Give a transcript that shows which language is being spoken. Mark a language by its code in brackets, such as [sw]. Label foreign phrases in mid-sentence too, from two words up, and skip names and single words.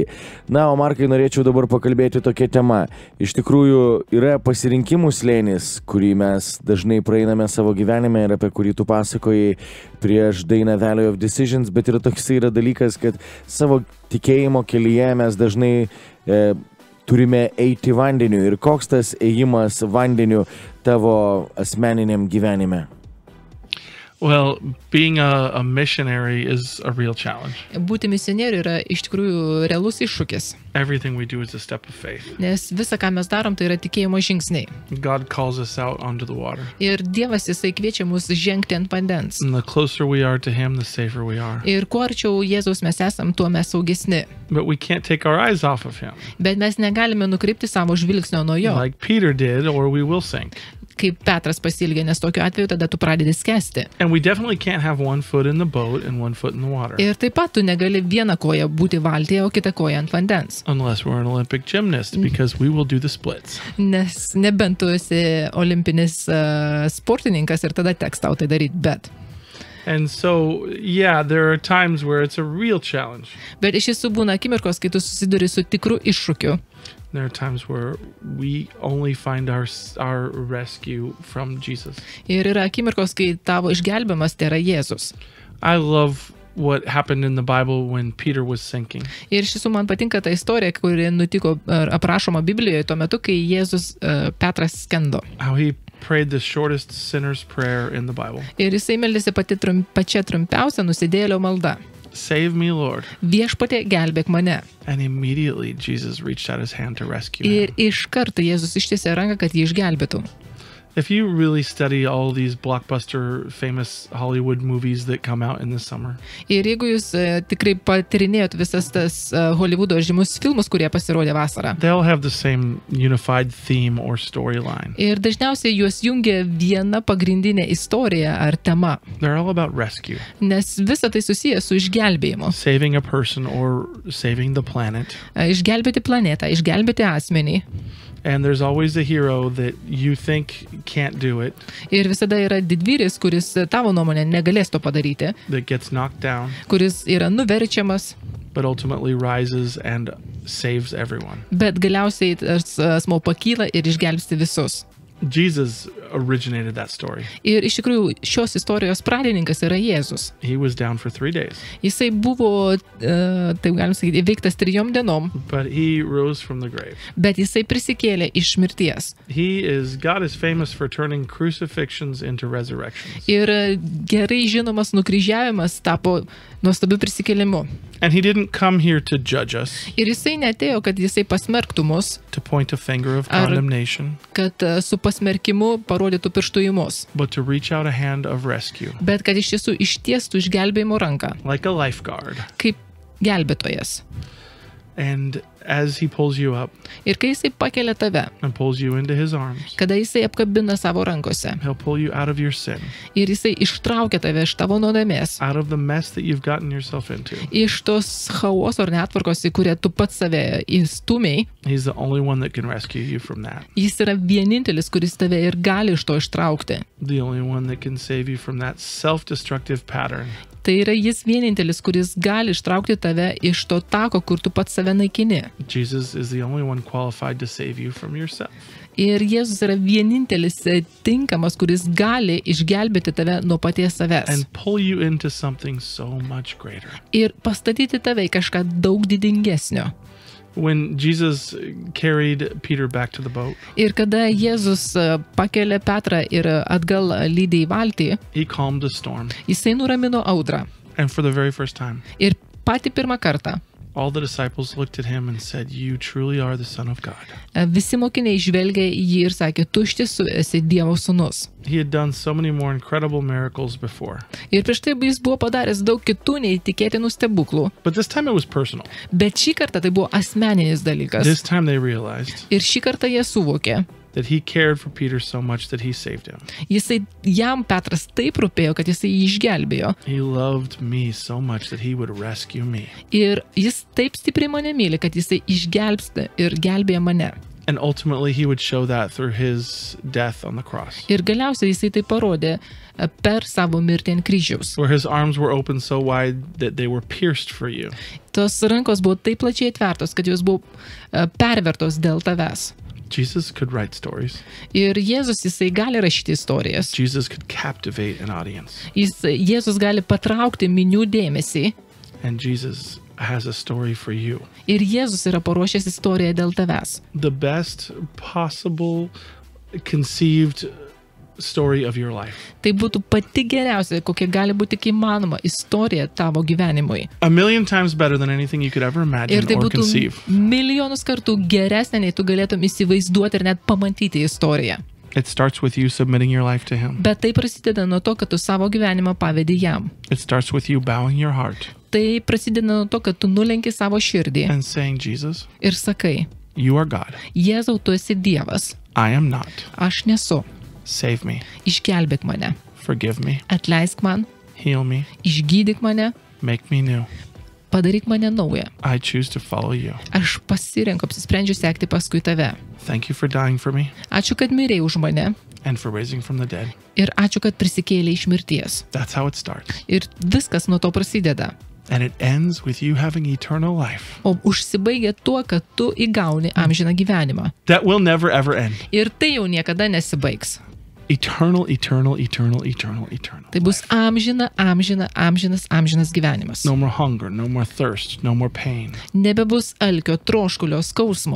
[lt] Na, o Markai, norėčiau dabar pakalbėti tokia tema. Iš tikrųjų, yra pasirinkimų slėnis, kurį mes dažnai praeiname savo gyvenime ir apie kurį tu pasakojai prieš dainą Valley of Decisions, bet yra toks dalykas, kad savo tikėjimo kelyje mes dažnai turime eiti vandeniu. Ir koks tas ėjimas vandeniu tavo asmeniniam gyvenime? [en] Well, being a missionary is a real challenge. [lt] Būti misionieriu yra iš tikrųjų realus iššūkis, [en] Everything we do is a step of faith. [lt] nes visa, ką mes darom, tai yra tikėjimo žingsniai. [en] God calls us out onto the water. [lt] Ir Dievas, jisai kviečia mus žengti ant vandens. [en] And the closer we are to him, the safer we are. [lt] Ir kuo arčiau Jėzaus mes esam, tuo mes saugesni. [en] But we can't take our eyes off of him, [lt] Bet mes negalime nukreipti savo žvilgsnio nuo jo, [en] like Peter did, or we will sink. [lt] kaip Petras pasielgė, nes tokiu atveju tada tu pradedi skęsti. [en] And we definitely can't have one foot in the boat and one foot in the water. [lt] Ir taip pat tu negali vieną koją būti valtyje, o kitą koją ant vandens. [en] Unless we're an Olympic gymnast, because we will do the splits. [lt] Nes nebent tu esi olimpinis sportininkas ir tada teks tau tai daryti, bet. [en] And so, yeah, there are times where it's a real challenge. [lt] Bet iš tiesų būna akimirkos, kai tu susiduri su tikru iššūkiu. [en] There are times where we only find our rescue from Jesus. [lt] Ir yra akimirkos, kai tavo išgelbimas tai yra Jėzus. [en] I love what happened in the Bible when Peter was sinking. [lt] Ir iš tiesų man patinka ta istorija, kuri nutiko aprašoma Biblijoje tuo metu, kai Jėzus Petras skendo. [en] How he prayed the shortest sinner's prayer in the Bible. [lt] Ir jisai meldėsi pačia trumpiausia nusidėjėlio malda. [en] Save me, Lord. [lt] Viešpatie, gelbėk mane. [en] And immediately Jesus reached out his hand to rescue [lt] Ir [en] him. [lt] iš karto Jėzus ištiesė ranką, kad jį išgelbėtų. [en] If you really study all these blockbuster famous Hollywood movies that come out in the summer, [lt] Ir jeigu jūs tikrai patirinėjot visas tas Hollywoodo žymus filmus, kurie pasirodė vasarą. [en] they all have the same unified theme or storyline. [lt] Ir dažniausiai juos jungia viena pagrindinė istorija ar tema, [en] They're all about rescue, [lt] nes visa tai susijęs su išgelbėjimu. [en] saving a person or saving the planet. [lt] Išgelbėti planetą, išgelbėti asmenį. [en] And there's always a hero that you think can't do it, [lt] Ir visada yra didvyris, kuris tavo nuomonė negalės to padaryti, [en] that gets knocked down, [lt] kuris yra nuverčiamas, [en] but ultimately rises and saves everyone. [lt] bet galiausiai tas asmuo pakyla ir išgelbsti visus. [en] Jesus originated that story. [lt] Ir iš tikrųjų šios istorijos pradininkas yra Jėzus. [en] He was down for 3 days, [lt] Jisai buvo, taip galim sakyti, įveiktas 3 dienom, [en] but he rose from the grave. [lt] bet jisai prisikėlė iš mirties. [en] God is famous for turning crucifixions into resurrections. [lt] Ir gerai žinomas nukryžiavimas tapo nuostabiu prisikėlimu. [en] And he didn't come here to judge us, [lt] Ir jisai netėjo, kad jisai pasmerktų mus, [en] to point a finger of [lt] Ar- [en] condemnation, [lt] kad su pasmerkimu parodytų pirštų į mus, [en] but to reach out a hand of rescue, [lt] bet kad iš tiesų ištiestų išgelbėjimo ranką, [en] like a lifeguard. [lt] kaip gelbėtojas. [en] And as he pulls you up [lt] Ir kai jisai pakelia tave, [en] and pulls you into his arms, [lt] kada jisai apkabina savo rankose [en] he'll pull you out of your sin, [lt] ir jisai ištraukia tave iš tavo nuodėmės, [en] out of the mess that you've gotten yourself into. [lt] iš tos chaoso ar netvarkos, į kurią tu pats save įstumiai, [en] He's the only one that can rescue you from that. [lt] jis yra vienintelis, kuris tave ir gali iš to ištraukti. [en] The only one that can save you from that self-destructive pattern. [lt] Tai yra jis vienintelis, kuris gali ištraukti tave iš to tako, kur tu pats save naikini. [en] Jesus is the only one qualified to save you from yourself. [lt] Ir Jėzus yra vienintelis tinkamas, kuris gali išgelbėti tave nuo paties savęs. [en] And pull you into something so much greater. [lt] Ir pastatyti tave į kažką daug didingesnio. [en] When Jesus carried Peter back to the boat, [lt] Ir kada Jėzus pakelia Petrą ir atgal lydė į valtį, [en] he calmed the storm. [lt] jisai nuramino audrą. [en] And for the very first time, [lt] Ir patį pirmą kartą [en] all the disciples looked at him and said, "You truly are the Son of God." [lt] visi mokiniai žvelgė į jį ir sakė, tu iš tiesų esi Dievo sūnus. [en] He had done so many more incredible miracles before, [lt] Ir prieš tai jis buvo padaręs daug kitų neįtikėtinų stebuklų. [en] but this time it was personal. [lt] Bet šį kartą tai buvo asmeninis dalykas. [en] This time they realized [lt] Ir šį kartą jie suvokė. [en] that he cared for Peter so much that he saved him. [lt] Jam Petras taip rūpėjo, kad jisai jį išgelbėjo. [en] He loved me so much that he would rescue me. [lt] Ir jis taip stipriai mane myli, kad jisai išgelbsti ir gelbėja mane. [en] And ultimately he would show that through his death on the cross, [lt] Ir galiausiai jisai tai parodė per savo mirtį ant kryžiaus. [en] where his arms were open so wide that they were pierced for you. [lt] Tos rankos buvo taip plačiai atvertos, kad jos buvo pervertos dėl tavęs. [en] Jesus could write stories. [lt] Ir Jėzus jisai gali rašyti istorijas. [en] Jesus could captivate an audience. [lt] Jėzus gali patraukti minių dėmesį. [en] And Jesus has a story for you. [lt] Ir Jėzus yra paruošęs istoriją dėl tavęs. [en] The best possible conceived story of your life. [lt] Tai būtų pati geriausia, kokia gali būti tik įmanoma istorija tavo gyvenimui. [en] A million times better than anything you could ever [lt] Ir [en] imagine [lt] tai [en] or [lt] būtų [en] conceive. [lt] milijonus kartų geresnė, nei tu galėtum įsivaizduoti ir net pamatyti istoriją. [en] It starts with you submitting your life to him. [lt] Bet tai prasideda nuo to, kad tu savo gyvenimą pavedi jam. [en] It starts with you bowing your heart [lt] Tai prasideda nuo to, kad tu nulenki savo širdį [en] and saying, Jesus, [lt] ir sakai, [en] you are God. [lt] Jėzau, tu esi Dievas, [en] I am not. [lt] aš nesu, [en] Save me. [lt] išgelbėk mane, [en] Forgive me. [lt] atleisk man, [en] Heal me. [lt] išgydyk mane, [en] Make me new. [lt] padaryk mane naują. [en] I choose to follow you. [lt] Aš pasirenku, apsisprendžiu sekti paskui tave. [en] Thank you for dying for me [lt] Ačiū, kad mirėjai už mane [en] and for raising from the dead. [lt] ir ačiū, kad prisikėlei iš mirties. [en] That's how it starts. [lt] Ir viskas nuo to prasideda. [en] And it ends with you having eternal life. [lt] O užsibaigia tuo, kad tu įgauni amžiną gyvenimą. [en] That will never ever end. [lt] Ir tai jau niekada nesibaigs. [en] Eternal, eternal, eternal, eternal, eternal. [lt] Tai bus amžinas gyvenimas. [en] No more hunger, no more thirst, no more pain. [lt] Nebebus alkio, troškulio, skausmo.